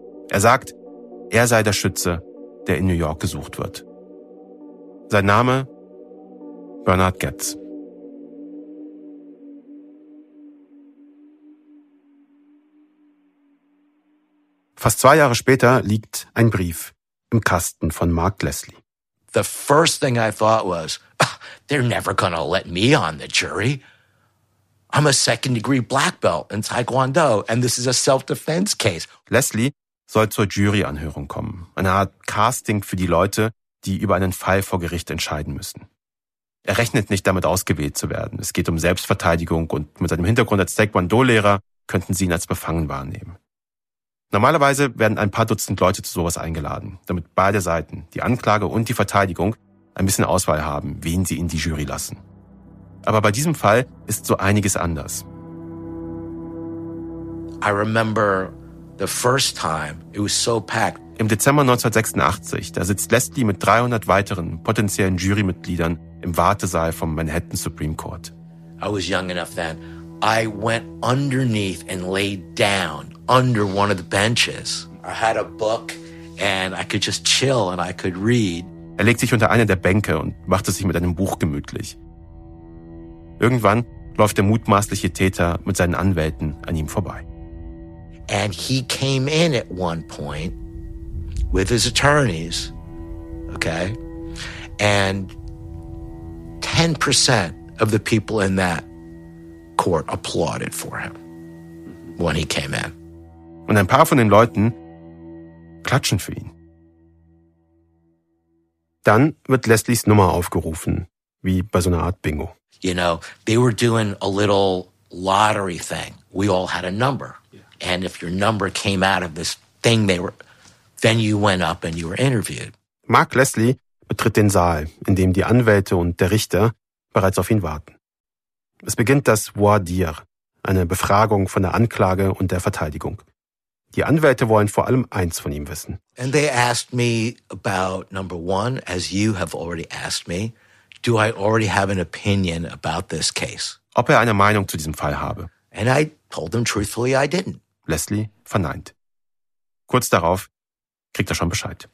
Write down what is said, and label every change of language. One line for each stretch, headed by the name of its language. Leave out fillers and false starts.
German: Er sagt, er sei der Schütze, der in New York gesucht wird. Sein Name? Bernard Goetz. Fast 2 Jahre später liegt ein Brief im Kasten von Mark Leslie.
English: The first thing I thought was, they're never gonna let me on the jury. I'm a second degree black belt in Taekwondo and this is a self-defense case.
German: Leslie soll zur Juryanhörung kommen. Eine Art Casting für die Leute, die über einen Fall vor Gericht entscheiden müssen. Er rechnet nicht damit, ausgewählt zu werden. Es geht um Selbstverteidigung und mit seinem Hintergrund als Taekwondo-Lehrer könnten sie ihn als befangen wahrnehmen. Normalerweise werden ein paar Dutzend Leute zu sowas eingeladen, damit beide Seiten, die Anklage und die Verteidigung, ein bisschen Auswahl haben, wen sie in die Jury lassen. Aber bei diesem Fall ist so einiges anders.
English: I remember the first time it was so packed.
German: Im Dezember 1986, da sitzt Leslie mit 300 weiteren potenziellen Jurymitgliedern im Wartesaal vom Manhattan Supreme Court.
English: I was young enough then. I went underneath and laid down under one of the benches. I had a book and I could just chill and I could read.
German: Er legt sich unter eine der Bänke und macht es sich mit einem Buch gemütlich. Irgendwann läuft der mutmaßliche Täter mit seinen Anwälten an ihm vorbei.
English: And he came in at one point with his attorneys, okay? And 10% of the people in that court applauded for him when he came in.
German: Und ein paar von den Leuten klatschen für ihn. Dann wird Leslies Nummer aufgerufen, wie bei so einer Art Bingo.
English: You know, they were doing a little lottery thing. We all had a number. And if your number came out of this thing, they were, then you went up and you were interviewed.
German: Mark Leslie betritt den Saal, in dem die Anwälte und der Richter bereits auf ihn warten. Es beginnt das Voir dire, eine Befragung von der Anklage und der Verteidigung. Die Anwälte wollen vor allem eins von ihm wissen.
English: And they asked me about number one, as you have already asked me, do I already have an opinion about this case?
German: Ob er eine Meinung zu diesem Fall habe.
English: And I told them truthfully I didn't.
German: Leslie verneint. Kurz darauf kriegt er schon Bescheid.